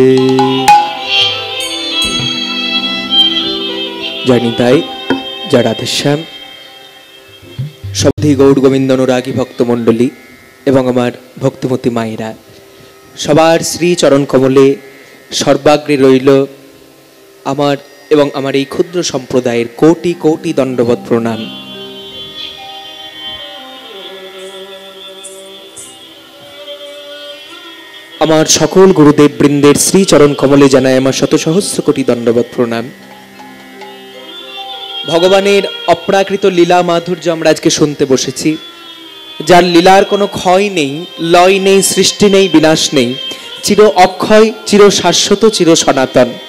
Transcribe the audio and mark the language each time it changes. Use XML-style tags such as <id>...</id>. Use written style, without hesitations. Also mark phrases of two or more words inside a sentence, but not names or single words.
<bn>জনিতাই জয় রাধেশ্যাম। সভী গৌর গোবিন্দ অনুরাগী ভক্তমণ্ডলী এবং আমার ভক্তিমতী মায়েরা সবার শ্রী চরণ কমলে সর্বাগ্রে রইল আমার এবং আমার এই ক্ষুদ্র সম্প্রদায়ের কোটি কোটি দণ্ডবত প্রণাম। আমার সকল গুরুদেব বৃন্দের শ্রী চরণ কমলে জানাই আমার শত সহস্র কোটি দণ্ডবত প্রণাম। ভগবানের অপ্রাকৃত লীলা মাধুর্য আমরা আজকে শুনতে বসেছি, যার লীলার কোনো ক্ষয় নেই, লয় নেই, সৃষ্টি নেই, বিনাশ নেই, চির অক্ষয়, চির শাশ্বত, চির সনাতন।</bn>